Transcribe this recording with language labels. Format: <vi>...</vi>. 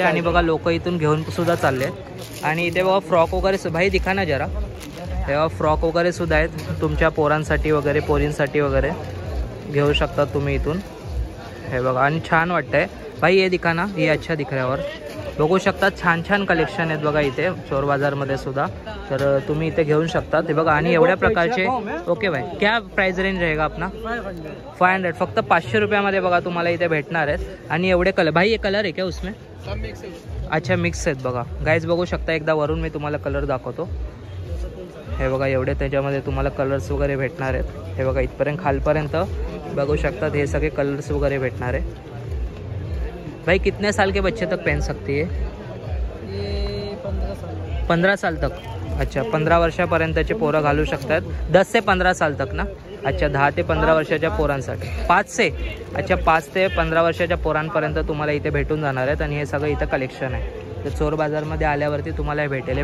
<mr>आणि बघा लोक इथून घेऊन सुद्धा चालले। आणि इथे बघा फ्रॉक वगैरे,</mr> <hi>भाई दिखा ना जरा,</hi> <mr>तेव्हा फ्रॉक वगैरे सुद्धा आहेत तुमच्या पोरांसाठी वगैरे, पोरींसाठी वगैरे घेऊ शकता तुम्ही इथून। हे बघा आणि छान वाटतंय भाई,</mr> <hi>ये दिखा ना, ये अच्छा दिख रहा है।</hi> <mr>और बघू शकता छान छान कलेक्शन आहेत बघा इथे चोर बाजारमध्ये सुद्धा, तर तुम्ही इथे घेऊ शकता। ते बघा आणि एवढ्या प्रकारचे।</mr> <hi>ओके भाई, क्या प्राइस रेंज रहेगा अपना?</hi> <mr>500, फक्त 500 रुपयामध्ये बघा तुम्हाला इथे भेटणार आहेत। आणि एवढे कलर,</mr> <hi>भाई ये कलर आहे क्या उसमें?</hi> <mr>अच्छा मिक्स आहेत बघा गाईज, बघू शकता। एकदा वरून मी तुम्हाला कलर दाखवतो। हे बघा एवढे त्याच्यामध्ये तुम्हाला कलर्स वगैरे भेटणार आहेत। हे बघा इथपर्यंत खालपर्यंत बघू शकतात हे सगळे कलर्स वगैरे भेटणार आहे।</mr> <hi>भाई कितने साल के बच्चे तक पहन सकती है? ये 15 साल तक।</hi> <mr>अच्छा 15 वर्षापर्यंतचे पोरं घालू शकतात,</mr> <hi>10 ते 15 साल तक ना?</hi> <mr>अच्छा 10 ते 15 वर्षाच्या पोरांसाठी, 5 ते अच्छा 5 ते 15 वर्षाच्या पोरांपर्यंत तुम्हाला इथे भेटून जाणार आहेत। आणि हे सगळं इथं कलेक्शन आहे, तर चोर बाजारमध्ये आल्यावरती तुम्हाला हे भेटेल।</mr>